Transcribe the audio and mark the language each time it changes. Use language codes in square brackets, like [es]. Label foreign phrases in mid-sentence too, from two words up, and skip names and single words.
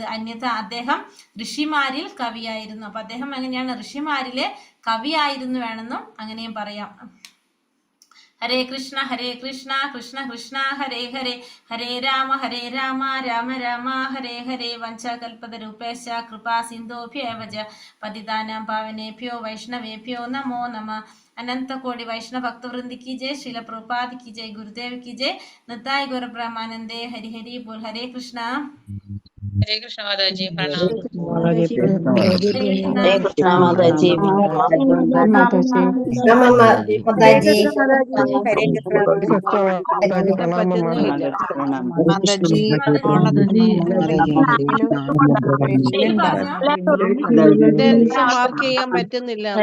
[ml] അന്യഥ അദ്ദേഹം ഋഷിമാരിൽ കവിയായിരുന്നു. അപ്പൊ അദ്ദേഹം എങ്ങനെയാണ്? ഋഷിമാരിലെ കവിയായിരുന്നു വേണമെന്നും അങ്ങനെയും പറയാം. [sa] ഹരേ കൃഷ്ണ കൃഷ്ണ കൃഷ്ണ ഹരേ ഹരേ, ഹരേ രാമ രാമ രാമ ഹരേ ഹരേ. വഞ്ചകൽപതരൂപേശ കൃപാ സിന്ധോഭ്യേവ ച പതിതാനാം പാവനേഭ്യോ വൈഷ്ണവേഭ്യോ നമോ നമഃ. [hi] अनंत कोटि वैष्णव भक्त वृंद की जय, श्रील प्रभुपाद की जय, गुरुदेव की जय, निताय गौर ब्रह्मानंदे। हरि हरि बोल। हरे कृष्णा माताजी प्रणाम। हरे कृष्णा माताजी [ml] മാർക്ക് ചെയ്യാൻ പറ്റുന്നില്ല.